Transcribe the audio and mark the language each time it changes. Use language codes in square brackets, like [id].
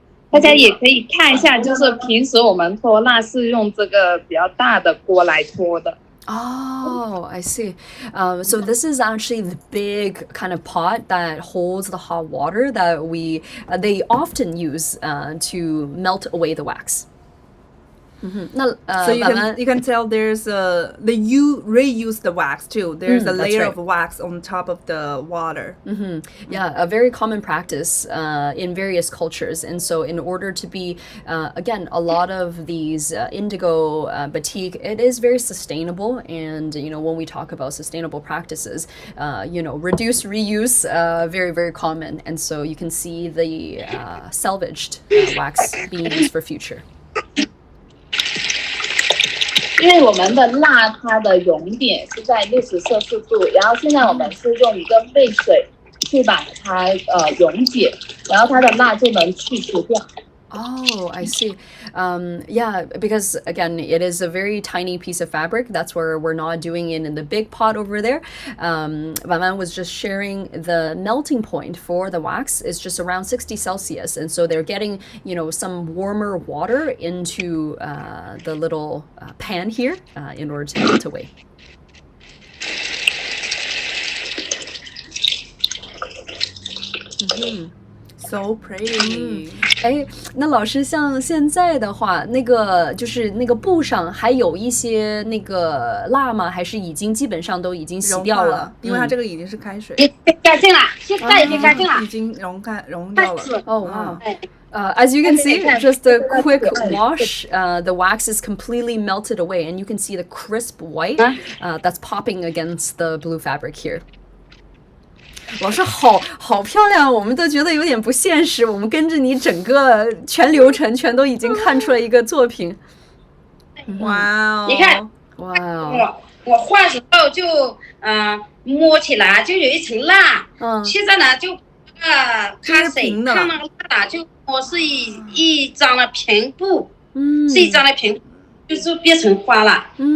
[zh] 大家也可以看一下，就是平时我们脱蜡是用这个比较大的锅来脱的。 [en] Oh, I see. So this is actually the big kind of pot that holds the hot water that they often use to melt away the wax. So you can tell you reuse the wax too. There's a layer of wax on top of the water. Yeah, a very common practice in various cultures. And so in order to be, again, a lot of these indigo batik, it is very sustainable. And, when we talk about sustainable practices, reduce, reuse, very, very common. And so you can see the salvaged wax being used for future. [zh] 因为我们的蜡它的熔点是在60°C，然后现在我们是用一个沸水去把它溶解，然后它的蜡就能去除掉。 [en] Oh, I see. Yeah, because again, it is a very tiny piece of fabric. That's where we're not doing it in the big pot over there. Vaman was just sharing the melting point for the wax is just around 60 Celsius. And so they're getting, some warmer water into the little pan here in order to melt away. So pretty. [zh] 哎，那老师像现在的话，就是那个布上还有一些那个蜡吗？还是已经基本上都已经洗掉了？因为它这个已经是开水。干净了，现在已经干净了，已经溶掉了。 [en] Oh wow. As you can see, just a quick wash, the wax is completely melted away, and you can see the crisp white that's popping against the blue fabric here. [zh] 老师好漂亮，我们都觉得有点不现实。我们跟着你整个全流程，全都已经看出了一个作品。哇哦！你看，哇哦！我画的时候就摸起来就有一层蜡，现在呢就开水看那个蜡就我是一张的平布，是一张的平布，就是变成花了。